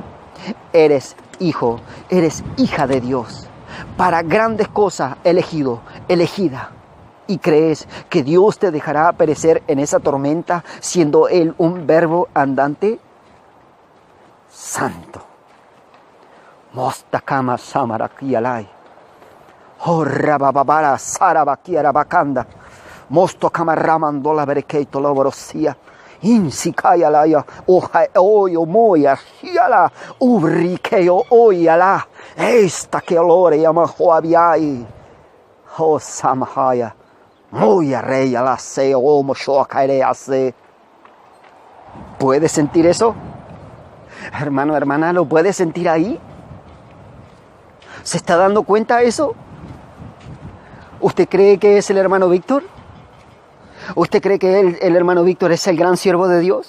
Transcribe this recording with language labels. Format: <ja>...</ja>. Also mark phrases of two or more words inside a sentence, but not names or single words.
<es>Eres hijo, eres hija de Dios. Para grandes cosas elegido, elegida. ¿Y crees que Dios te dejará perecer en esa tormenta siendo Él un verbo andante? Santo. Mostakama samarakialai. Horrababara sarabakiara bakanda. Mostokama ramandola berekeito loborosia. Insikayalaya oyo moya hiala ubrikeo oyala. Esta que olore yamahoabiai. Oh samahaya. Moya reya la se o moshokaerease. ¿Puedes sentir eso? Hermano, hermana, ¿lo puedes sentir ahí? ¿Se está dando cuenta de eso? ¿Usted cree que es el hermano Víctor? ¿Usted cree que el hermano Víctor es el gran siervo de Dios?</es>